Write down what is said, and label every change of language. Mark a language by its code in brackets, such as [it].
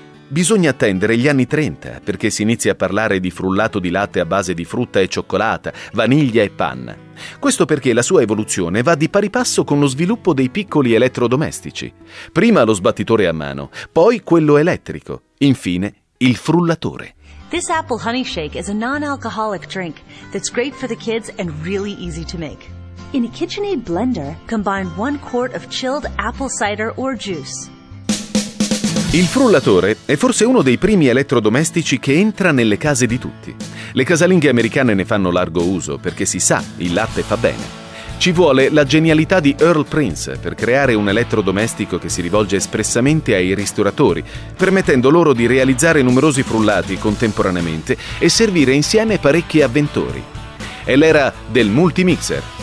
[it] Bisogna attendere gli anni 30 perché si inizi a parlare di frullato di latte a base di frutta e cioccolata, vaniglia e panna. Questo perché la sua evoluzione va di pari passo con lo sviluppo dei piccoli elettrodomestici. Prima lo sbattitore a mano, poi quello elettrico, infine il frullatore. [en] This apple honey shake is a non-alcoholic drink that's great for the kids and really easy to make. In a KitchenAid blender, combine 1 quart of chilled apple cider or juice. [it] Il frullatore è forse uno dei primi elettrodomestici che entra nelle case di tutti. Le casalinghe americane ne fanno largo uso perché si sa, il latte fa bene. Ci vuole la genialità di Earl Prince per creare un elettrodomestico che si rivolge espressamente ai ristoratori, permettendo loro di realizzare numerosi frullati contemporaneamente e servire insieme parecchi avventori. È l'era del multimixer,